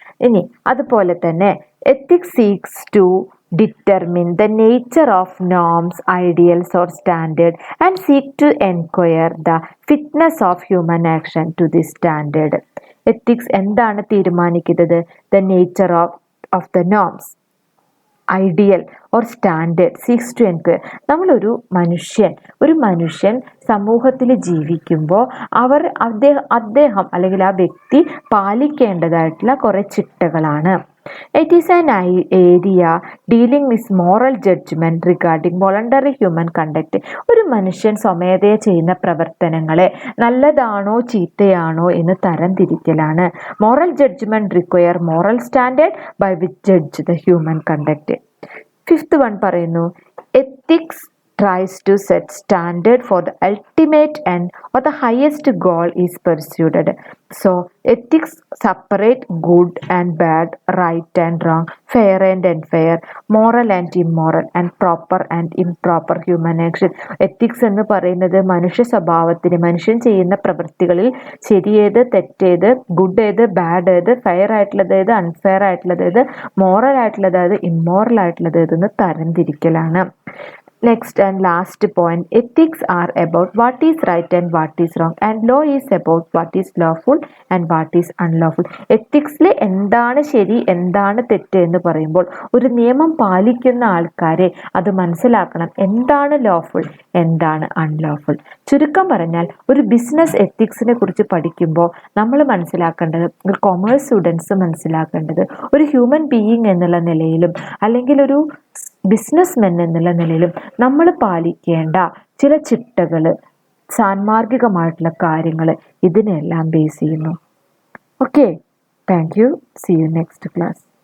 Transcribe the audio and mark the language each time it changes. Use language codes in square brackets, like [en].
[ml] ഇനി അതുപോലെ തന്നെ [en] Ethics seeks to determine the nature of norms, ideals or standard and seek to enquire the fitness of human action to this standard. Ethics [ml] എന്താണ് തീരുമാനിക്കുന്നത്? [en] The nature of the norms, ideal or standard, seeks to enquire. [ml] നമ്മളൊരു മനുഷ്യൻ സമൂഹത്തിൽ ജീവിക്കുമ്പോൾ അദ്ദേഹം അല്ലെങ്കിൽ ആ വ്യക്തി പാലിക്കേണ്ടതായിട്ടുള്ള കുറേ ചിട്ടകളാണ്. [en] It is an area dealing with moral judgement regarding voluntary human conduct. [ml] ഒരു മനുഷ്യൻ സ്വമേധയ ചെയ്യുന്ന പ്രവർത്തനങ്ങളെ നല്ലതാണോ ചീത്തയാണോ എന്ന് തരംതിരിക്കലാണ്. [en] Moral judgement require moral standard by which judge the human conduct. Fifth one പറയുന്നു, ethics tries to set standard for the ultimate end or the highest goal is pursued. So ethics separate good and bad, right and wrong, fair and unfair, moral and immoral, and proper and improper human action. [ml] Ethics എന്ന് പറയുന്നത് മനുഷ്യ സ്വഭാവത്തിന്, മനുഷ്യൻ ചെയ്യുന്ന പ്രവൃത്തികളിൽ ശരിയേത് തെറ്റേത്, good ഏത് bad ഏത്, fair ആയിട്ടുള്ളത് ഏത് അൺഫെയർ ആയിട്ടുള്ളത് ഏത്, മോറൽ ആയിട്ടുള്ളത് ഏത് ഇമ്മോറൽ ആയിട്ടുള്ളത് ഏതെന്ന് തരംതിരിക്കലാണ്. [en] Next and last point, ethics are about what is right and what is wrong and law is about what is lawful and what is unlawful. [ml] എത്തിക്സിൽ എന്താണ് ശരി എന്താണ് തെറ്റ് എന്ന് പറയുമ്പോൾ ഒരു നിയമം പാലിക്കുന്ന ആൾക്കാരെ അത് മനസ്സിലാക്കണം, എന്താണ് ലോഫുൾ എന്താണ് അൺലോഫുൾ. ചുരുക്കം പറഞ്ഞാൽ ഒരു ബിസിനസ് എത്തിക്സിനെ കുറിച്ച് പഠിക്കുമ്പോൾ നമ്മൾ മനസ്സിലാക്കേണ്ടത്, ഒരു കൊമേഴ്സ് സ്റ്റുഡൻസ് മനസ്സിലാക്കേണ്ടത്, ഒരു ഹ്യൂമൻ ബീയിങ് എന്നുള്ള നിലയിലും അല്ലെങ്കിൽ ഒരു ബിസിനസ്മെൻ എന്നുള്ള നിലയിലും നമ്മൾ പാലിക്കേണ്ട ചില ചിട്ടകൾ, സാൻമാർഗികമായിട്ടുള്ള കാര്യങ്ങൾ ഇതിനെല്ലാം ബേസ് ചെയ്യുന്നു. [en] Okay, thank you. See you next class.